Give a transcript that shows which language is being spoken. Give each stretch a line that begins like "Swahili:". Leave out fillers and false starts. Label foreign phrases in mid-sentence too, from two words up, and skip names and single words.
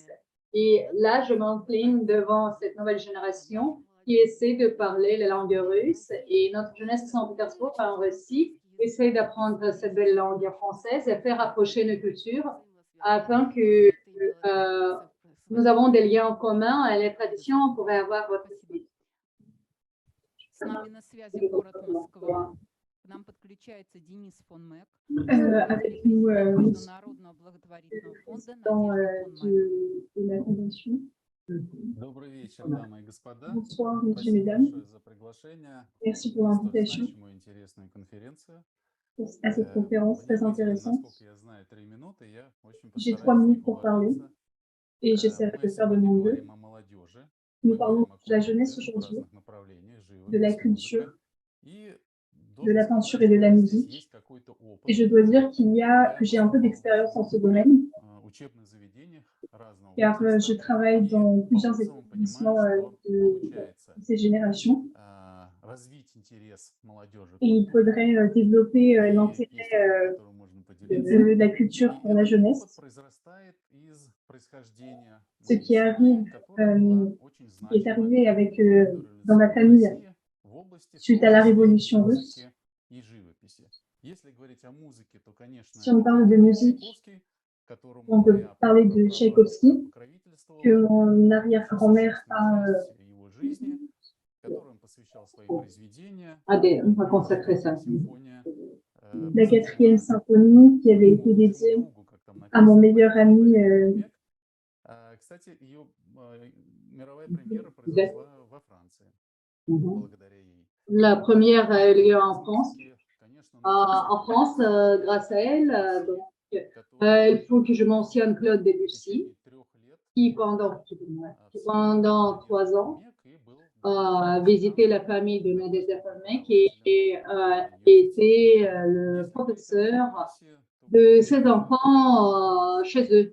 French: Et là, je m'incline devant cette nouvelle génération qui essaie de parler la langue russe. Et notre jeunesse de Saint-Pétersbourg, en Russie, essaie d'apprendre cette belle langue française et faire rapprocher nos cultures afin que nous avons des liens communs et les traditions pourraient avoir votre style.
Russian: С нами на связи город Москва. К нам подключается Денис фон Мек,
French: avec nous
Russian: Международного благотворительного фонда
French: de la convention.
Russian: Добрый вечер, дамы и господа.
French: Bonsoir, messieurs,
Russian: Спасибо
French: mesdames.
Russian: большое за приглашение
French: Merci pour
Russian: на столь
French: l'invitation
Russian: значимую и интересную конференцию.
French: à cette conférence très intéressante.
Russian: Насколько я знаю, 3 минуты. Я очень
French: J'ai
Russian: постараюсь 3 не
French: minutes pour parler
Russian: уложиться.
French: et j'essaierai
Russian: Мы
French: de faire de
Russian: сегодня
French: mon mieux.
Russian: говорим о молодежи.
French: Nous
Russian: Мы
French: parlons
Russian: говорим о
French: de la jeunesse
Russian: культуре в
French: aujourd'hui,
Russian: разных направлениях,
French: de la
Russian: живопись,
French: culture,
Russian: музыка. И
French: de la
Russian: должен
French: peinture
Russian: сказать,
French: et de la
Russian: что здесь
French: musique.
Russian: есть какой-то опыт.
French: Et je dois dire que j'ai un peu
Russian: Я
French: d'expérience en ce
Russian: выступал
French: domaine,
Russian: в учебных заведениях разного
French: car je
Russian: возраста.
French: travaille dans
Russian: И по
French: plusieurs
Russian: отзывам
French: établissements
Russian: понимаю, что
French: de
Russian: получается
French: ces générations.
Russian: развить интерес молодежи к
French: Et il
Russian: культуре.
French: faudrait développer
Russian: И есть
French: l'intérêt
Russian: опыт, которым можно поделиться.
French: de la culture
Russian: И
French: pour la
Russian: этот
French: jeunesse.
Russian: опыт произрастает из происхождения
French: Ce
Russian: моей
French: qui
Russian: семьи,
French: arrive,
Russian: которая была очень
French: qui est
Russian: значимой
French: arrivé avec,
Russian: в
French: dans ma
Russian: дореволюционной
French: famille
Russian: России в области, в
French: suite
Russian: том
French: à la
Russian: числе,
French: révolution russe.
Russian: музыки и живописи. Если говорить о музыке, то, конечно,
French: Si on parle de musique,
Russian: Tchaïkovski, которому
French: on peut
Russian: моя
French: parler de прапрапрабабушка Tchaïkovski,
Russian: покровительствовала,
French: que mon
Russian: очень
French: arrière-grand-mère
Russian: существенную
French: a
Russian: часть его жизни, которой он посвящал свои произведения.
French: On va consacrer ça.
Russian: Симфония,
French: la 4e symphonie qui avait été dédiée
Russian: другу, как там
French: à mon
Russian: написано,
French: meilleur ami.
Russian: Век. Кстати, ее мировая премьера произошла во Франции, благодаря ей.
French: La première a eu lieu en France.
Russian: Конечно,
French: En France, grâce à elle, donc, il faut que je mentionne Claude Debussy, qui pendant 3 ans a visité la famille de Nadezhda Folmek et était le professeur de ses enfants chez eux.